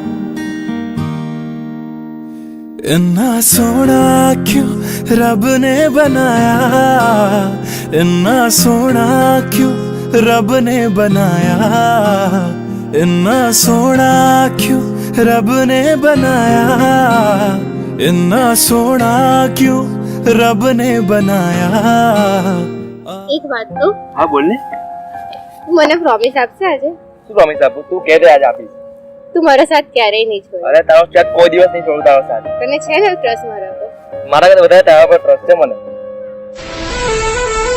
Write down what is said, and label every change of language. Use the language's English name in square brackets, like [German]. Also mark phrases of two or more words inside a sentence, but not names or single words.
[Punjabi] ਇੰਨਾ ਸੋਹਣਾ ਕਿਉਂ ਰੱਬ ਨੇ ਬਣਾਇਆ, ਇੰਨਾ ਸੋਹਣਾ ਕਿਉਂ ਰੱਬ ਨੇ ਬਣਾਇਆ, ਇੰਨਾ ਸੋਹਣਾ ਕਿਉਂ ਰੱਬ ਨੇ ਬਣਾਇਆ, ਇੰਨਾ ਸੋਹਣਾ ਕਿਉਂ ਰੱਬ ਨੇ ਬਣਾਇਆ. [Gujarati] એક વાત તો હા બોલ ને. મને પ્રોમિસ આપશે આજે? શું પ્રોમિસ આપું? તું કહે દે આજ આપીશ. તું મારો સાથ ક્યારેય નહીં છોડે. અરે તારો સાથ કોઈ દિવસ નહીં છોડું તારો સાથ. તને છે ને ટ્રસ્ટ મારા પર? મારા કરતા વધારે તારા પર ટ્રસ્ટ છે મને.